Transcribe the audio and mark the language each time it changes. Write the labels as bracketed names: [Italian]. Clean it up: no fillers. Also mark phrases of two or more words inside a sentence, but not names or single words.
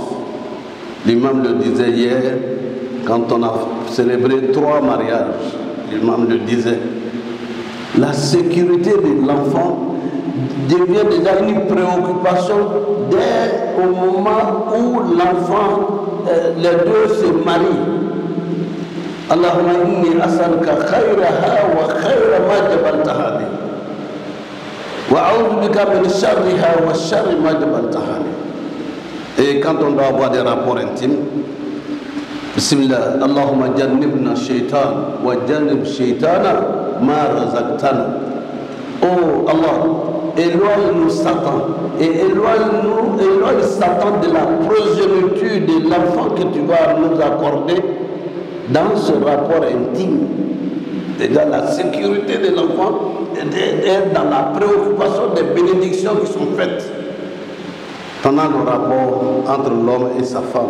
[French] L'imam le disait hier, quand on a célébré 3 mariages, l'imam le disait. La sécurité de l'enfant devient déjà une préoccupation dès au moment où l'enfant, les deux se marient. [Arabic] اللهم إني أسألك خيرها وخير ما جبلتها لي. وأعوذ بك من شرها وشر ما جبلتها لي. [French] Et quand on doit avoir des rapports intimes, [Arabic] بسم الله اللهم جنبنا شيطان وجنب الشيطان ما رزقتنا. [French] Oh Allah, éloigne-nous Satan et éloigne Satan de la progéniture de l'enfant que tu vas nous accorder dans ce rapport intime. Déjà la sécurité de l'enfant est dans la préoccupation des bénédictions qui sont faites pendant le rapport entre l'homme et sa femme.